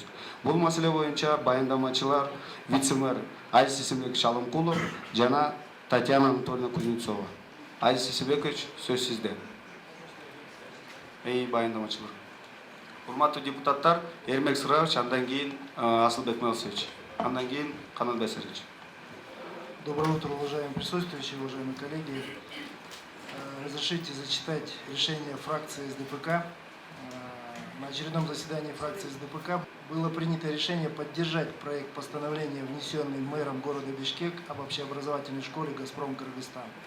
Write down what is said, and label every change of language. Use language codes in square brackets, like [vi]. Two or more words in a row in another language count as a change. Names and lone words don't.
[ky] Бул маселе боюнча баяндамачылар вице-мэр Азиз Исимбекович Алымкулов жана Татьяна Анатольевна Кузнецова. Азиз Исимбекович, сөз сизде. Баяндамачылар. Урматтуу депутаттар, Эрмек Сырович, андан кийин Асылбек Мелсович, андан кийин Канат Байсарович. [ru] Доброе утро, уважаемые присутствующие, уважаемые коллеги. Разрешите зачитать решение фракции СДПК. На очередном заседании фракции СДПК было принято решение поддержать проект постановления, внесенный мэром города Бишкек об общеобразовательной школе «Газпром Кыргызстан».